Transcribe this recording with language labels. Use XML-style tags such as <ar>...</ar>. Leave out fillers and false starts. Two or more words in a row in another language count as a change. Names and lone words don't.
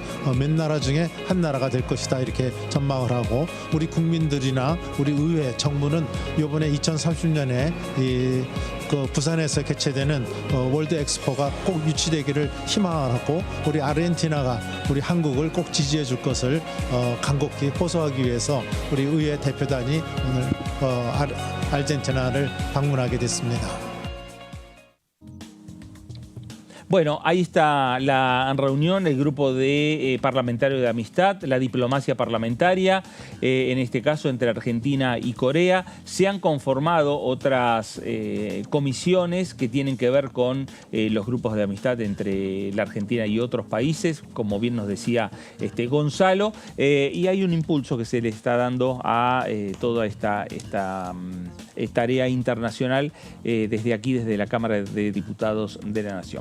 <ko>몇 나라 중에 한 나라가 될 것이다, 이렇게 전망을 하고, 우리 국민들이나 우리 의회, 정부는 이번에 2030년에 그 부산에서 개최되는 월드 엑스포가 꼭 유치되기를 희망하고, 우리 아르헨티나가 우리 한국을 꼭 지지해 줄 것을 간곡히 호소하기 위해서 우리 의회 대표단이 오늘 아르헨티나를 방문하게 됐습니다.</ko> <es>Bueno, ahí está la reunión, el grupo de parlamentarios de amistad, la diplomacia parlamentaria, en este caso entre Argentina y Corea. Se han conformado otras comisiones que tienen que ver con los grupos de amistad entre la Argentina y otros países, como bien nos decía Gonzalo, y hay un impulso que se le está dando a toda esta tarea internacional desde aquí, desde la Cámara de Diputados de la Nación.</es>